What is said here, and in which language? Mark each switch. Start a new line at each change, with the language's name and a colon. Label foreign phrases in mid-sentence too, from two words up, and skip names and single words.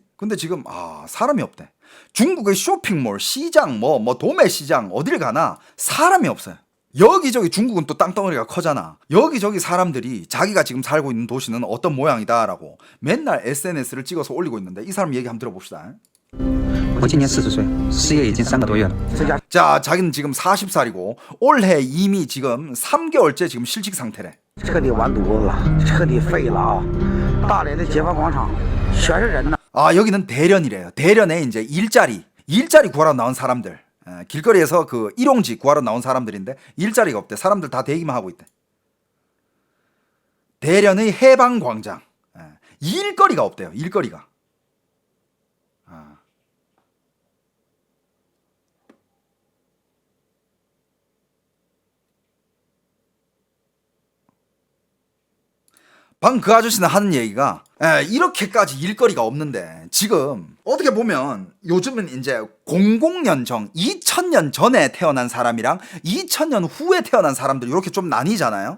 Korean: 근데 지금 사람이 없대. 중국의 쇼핑몰, 시장, 도매 시장 어딜 가나 사람이 없어요. 여기저기 중국은 또 땅덩어리가 커잖아. 여기저기 사람들이 자기가 지금 살고 있는 도시는 어떤 모양이다라고 맨날 SNS를 찍어서 올리고 있는데 이 사람 얘기 한번 들어봅시다.
Chinese: 我今年40岁，失业已经3个多月了。
Korean: 자, 자기는 지금 40살이고 올해 이미 지금 3개월째 지금 실직 상태래.
Chinese: 彻底完犊子了，彻底废了啊！大连的解放广场全是人呢。
Korean: 여기는 대련이래요. 대련에 이제 일자리 구하러 나온 사람들. 길거리에서 그 일용직 구하러 나온 사람들인데 일자리가 없대. 사람들 다 대기만 하고 있대. 대련의 해방광장. 일거리가 없대요. 일거리가. 방금 그 아저씨는 하는 얘기가 이렇게까지 일거리가 없는데 지금 어떻게 보면 요즘은 이제 00년정 2000년 전에 태어난 사람이랑 2000년 후에 태어난 사람들 이렇게 좀 나뉘잖아요.